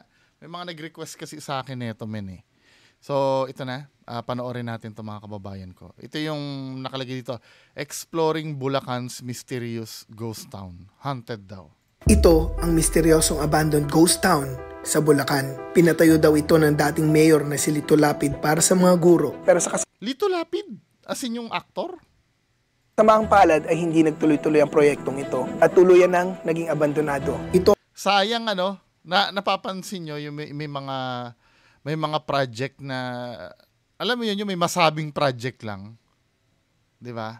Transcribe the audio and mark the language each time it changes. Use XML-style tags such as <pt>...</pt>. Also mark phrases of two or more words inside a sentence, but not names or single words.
<tl>May mga nag-request kasi sa akin nito, men eh. So, ito na, panoorin natin ito mga kababayan ko. Ito yung nakalagay dito,</tl> <en>Exploring Bulacan's Mysterious Ghost Town. Haunted daw.</en> <tl>Ito ang misteryosong</tl> <en>abandoned ghost town</en> <tl>sa Bulacan. Pinatayo daw ito ng dating mayor na si Lito Lapid para sa mga guro. Pero sa Lito Lapid? As in yung aktor? kasamaang palad ay hindi nagtuloy-tuloy ang proyektong ito at tuluyan nang naging abandonado. Ito Sayang napapansin nyo yung may mga project na alam mo yun, yung may masabing project lang. 'Di ba?</tl>